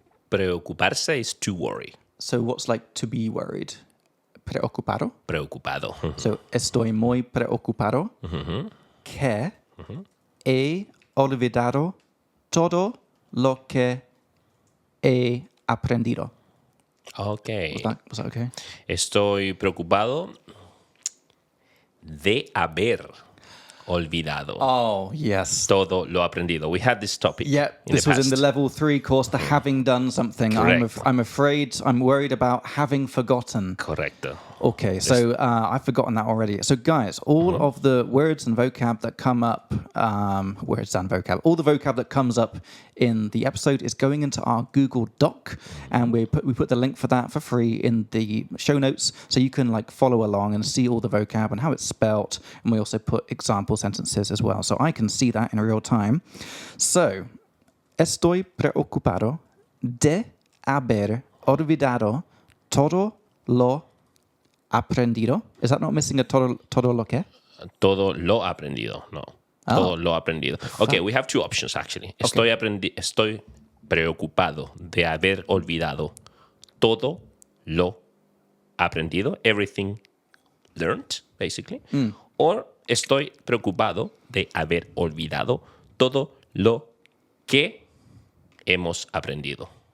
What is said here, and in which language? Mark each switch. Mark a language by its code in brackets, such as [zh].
[en] Preocuparse is to worry. So what's like to be worried? [es] Preocupado. Preocupado. So estoy muy preocupado que he olvidado todo lo que he aprendido. [en] Okay. Was that okay? [es] Estoy preocupado de haber olvidado. [en] Oh, yes. [es] Todo lo aprendido. [en] We had this topic. Yeah, this was in the level 3 course, the having done something. Correct. I'm worried about having forgotten. [es] Correcto. [en] Okay, so I've forgotten that already. So guys, all of the words and vocab that come up, all the vocab that comes up in the episode is going into our Google Doc, and we put the link for that for free in the show notes, so you can like follow along and see all the vocab and how it's spelt, and we also put example sentences as well, so I can see that in real time. [es] So, estoy preocupado de haber olvidado todo lo aprendido. [en] Is that not missing a [es] todo lo que? Todo lo aprendido. No. Todo lo aprendido. [en] Okay, we have two options actually. [es] Estoy preocupado de haber olvidado todo lo aprendido. [en] Everything learned, basically. [es] Or estoy preocupado de haber olvidado todo lo que hemos aprendido.